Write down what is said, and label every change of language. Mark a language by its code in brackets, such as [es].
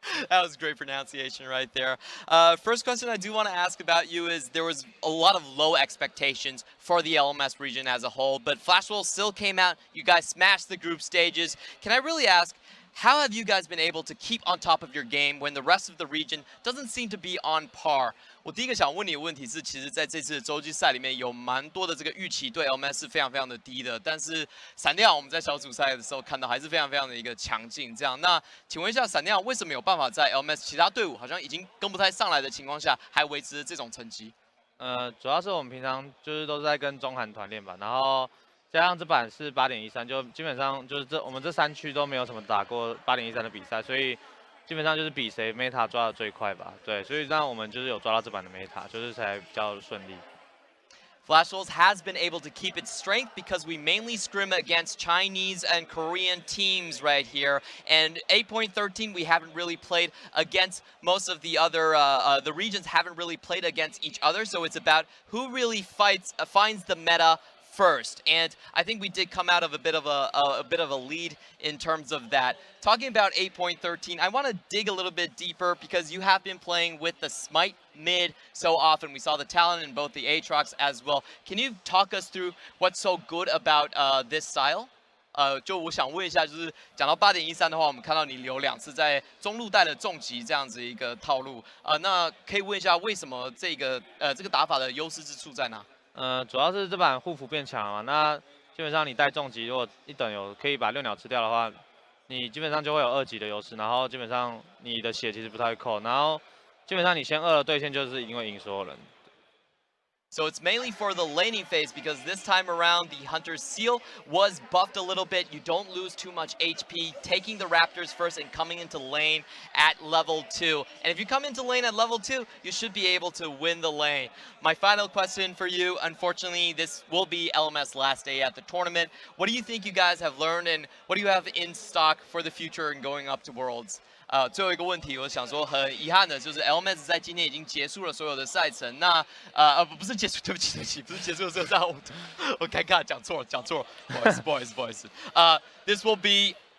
[en] That was great pronunciation right there. First question I do want to ask about you is there was a lot of low expectations for the LMS region as a whole, but Flash Wolves still came out. You guys smashed the group stages. Can I really ask, how have you guys been able to keep on top of your game when the rest of the region doesn't seem to be on par? [zh] 我第一个想问你的问题是，其实在这次的洲际赛里面有蛮多的这个预期对 LMS 是非常非常的低的，但是闪电我们在小组赛的时候看到还是非常非常的一个强劲。这样，那请问一下，闪电为什么有办法在 LMS 其他队伍好像已经跟不太上来的情况下，还维持这种成绩？主要是我们平常就是都是在跟中韩团练吧，然后加上这版是8.13，就基本上就是我们这3区都没有什么打过8.13的比赛，所以基本上就是比谁 meta 抓的最快吧。对，所以让我们就是有抓到这版的 meta， 就是才比较顺利。 [en] Flash Wolves has been able to keep its strength because we mainly scrim against Chinese and Korean teams right here. And 8.13, we haven't really played against most of the other, the regions haven't really played against each other. So it's about who really finds the meta first, and I think we did come out of a bit of a lead in terms of that. Talking about 8.13, I want to dig a little bit deeper because you have been playing with the Smite mid so often. We saw the talent in both the Aatrox as well. Can you talk us through what's so good about this style? [zh] 就我想问一下，就是讲到8.13的话，我们看到你留2次在中路带的重击这样子一个套路，那可以问一下为什么这个打法的优势之处在哪？主要是这版护符变强了嘛，那基本上你带重击，如果一等可以把6鸟吃掉的话，你基本上就会有2级的优势，然后基本上你的血其实不太会扣，然后基本上你先2了对线就是一定会赢所有人。 [en] So it's mainly for the laning phase because this time around the Hunter's Seal was buffed a little bit. You don't lose too much HP, taking the Raptors first and coming into lane at level 2. And if you come into lane at level 2, you should be able to win the lane. My final question for you, unfortunately, this will be LMS last day at the tournament. What do you think you guys have learned and what do you have in stock for the future and going up to Worlds? [zh] 最后一个问题，我想说很遗憾的就是 LMS 在今天已经结束了所有的赛程。那不是结束，对不起，不是结束的所有赛程，我尴尬讲错了，不好意思。 [en] This will be